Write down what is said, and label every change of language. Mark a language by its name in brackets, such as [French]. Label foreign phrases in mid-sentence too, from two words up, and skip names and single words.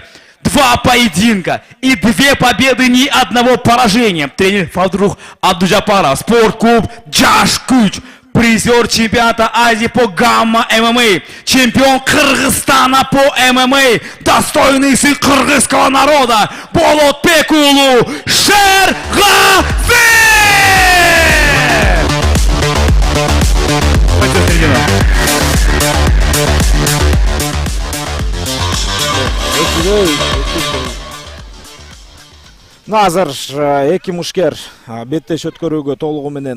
[Russian] 2 поединка и 2 победы, ни одного поражения. Тренер Фадрух Абдуджапаров. Спортклуб Джашкуч. Призер чемпионата Азии по гамма-ММА. Чемпион Кыргызстана по ММА. Достойный сын кыргызского народа. Болотбек уулу Шергази! [Kyrgyz] Азыр эки мушкер беттеш өткөрүүгө толугу менен